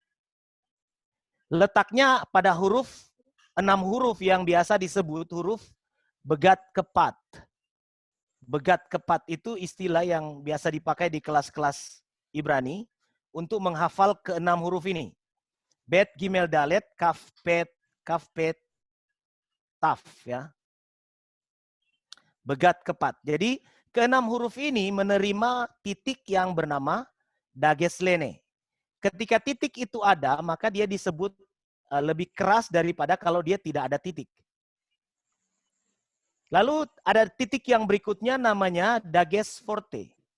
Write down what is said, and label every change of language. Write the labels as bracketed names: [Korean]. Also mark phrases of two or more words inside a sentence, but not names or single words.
[Indonesian] Letaknya pada 6 huruf yang biasa disebut huruf begat kepat. Begat kepat itu istilah yang biasa dipakai di kelas-kelas Ibrani untuk menghafal ke-6 huruf ini. Bet, gimel, dalet, kaf, pet, taf. Ya. Begat kepat. Jadi ke-6 huruf ini menerima titik yang bernama dageslene. Ketika titik itu ada, maka dia disebut lebih keras daripada kalau dia tidak ada titik. Lalu ada titik yang berikutnya namanya dages forte.